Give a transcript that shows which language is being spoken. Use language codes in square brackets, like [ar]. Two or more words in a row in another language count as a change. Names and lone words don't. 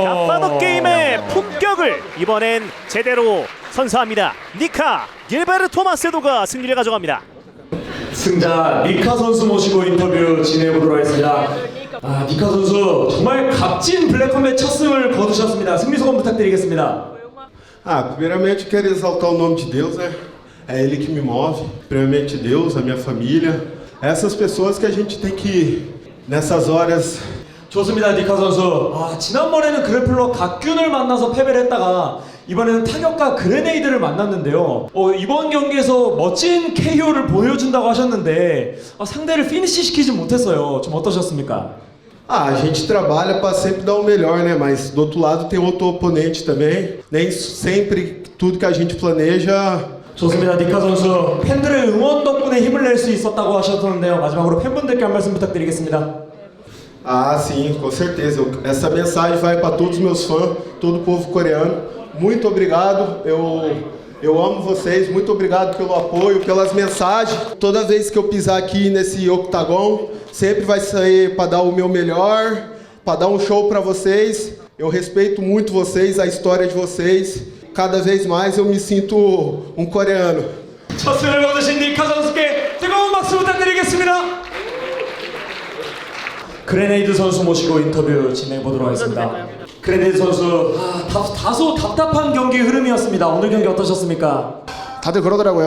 [ko] 갓파더 게임의 품격을 이번엔 제대로 선사합니다. 니카 길베르토 마세도가 승리를 가져갑니다. 승자 니카 선수 모시고 인터뷰 진행해보도록 하겠습니다. 아, 니카 선수 정말 값진 블랙컴뱃 첫 승을 거두셨습니다. 승리 소감 부탁드리겠습니다. [pt] Primeiramente eu quero exaltar o nome de Deus, né? É Ele que me move. Primeiramente Deus, a minha família. Essas pessoas que a gente tem que, nessas horas, [ko] 좋습니다, 니카 선수. 아, 지난번에는 그래플러 갓균을 만나서 패배를 했다가 이번에는 타격가 그레네이드를 만났는데요. 이번 경기에서 멋진 KO를 보여준다고 하셨는데 상대를 피니시 시키지 못했어요. 좀 어떠셨습니까? [pt] a gente trabalha para sempre dar o melhor, né? Mas do outro lado tem outro oponente também. Nem sempre tudo que a gente planeja. [ko] 좋습니다, 니카 선수. 팬들의 응원 덕분에 힘을 낼 수 있었다고 하셨는데요. 마지막으로 팬분들께 한 말씀 부탁드리겠습니다. [pt] Ah, sim, com certeza. Essa mensagem vai para todos os meus fãs, todo o povo coreano. Muito obrigado. Eu amo vocês. Muito obrigado pelo apoio, pelas mensagens. Toda vez que eu pisar aqui nesse octagon, sempre vai sair para dar o meu melhor, para dar um show para vocês. Eu respeito muito vocês, a história de vocês. Cada vez mais eu me sinto um coreano. [ko] 첫 승을 거두신 니카 선수께 뜨거운 박수 부탁드리겠습니다. 그레네이드 선수 모시고 인터뷰 진행해 보도록 하겠습니다. 그레네이드 선수, 다소 답답한 경기 흐름이었습니다. 오늘 경기 어떠셨습니까? 다들 그러더라고요.